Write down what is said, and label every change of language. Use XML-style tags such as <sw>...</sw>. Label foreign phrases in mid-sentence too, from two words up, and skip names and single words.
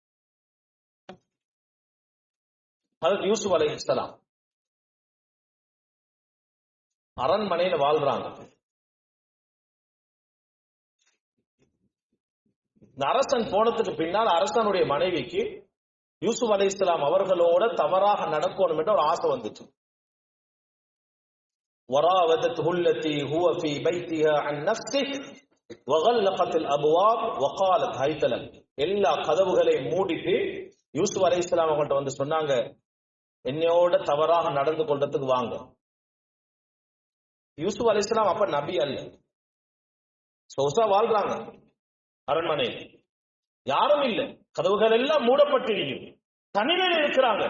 <ta>ஹஜ்ரத் யூசுப் அலைஹிஸ்ஸலாம் அரண்மனையில வாழ்றாங்க. இந்த அரசன் போனதுக்கு பின்னால் அரசனுடைய மனைவிக்கு யூசுப் அலைஹிஸ்ஸலாம் அவர்களோட தவறாக நடக்கணும் என்ற ஒரு ஆசை வந்துச்சு.</ta> <ar>وراودته التي هو في بيتها عن نفسه وغلقت الابواب وقالت هيت لك.</ar> <ta>எல்லா கதவுகளையும் மூடிட்டு யூசுப் அலைஹிஸ்ஸலாம் அவங்கள்ட்ட வந்து சொன்னாங்க, என்னையோட தவறாக நடந்து கொள்றதுக்கு வாங்க. யூசுப் அலைஹிஸ்ஸலாம் அப்ப நபி அல்ல, சொகுசா வாழ்றாங்க அரண்மனை, யாரும் இல்லை, கதவுகள் எல்லாம் மூடப்பட்டிருக்கு, தனிமையில் இருக்கிறாங்க.</ta>